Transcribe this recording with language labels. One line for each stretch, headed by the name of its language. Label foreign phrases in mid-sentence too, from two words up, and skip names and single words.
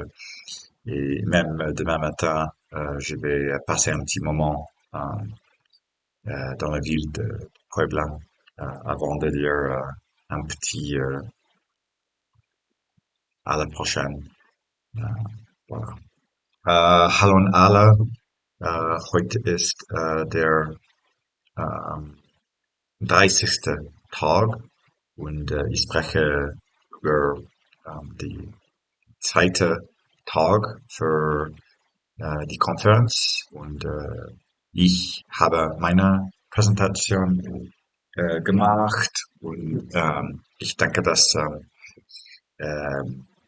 French: Et même demain matin, je vais passer un petit moment dans la ville de Puebla avant de dire un petit à la prochaine. Äh, voilà.
German: Hallo an alle. Heute ist der ähm, 30. Tag und ich spreche über die zweite Tag für die Konferenz und ich habe meine Präsentation gemacht und ich denke, dass ähm,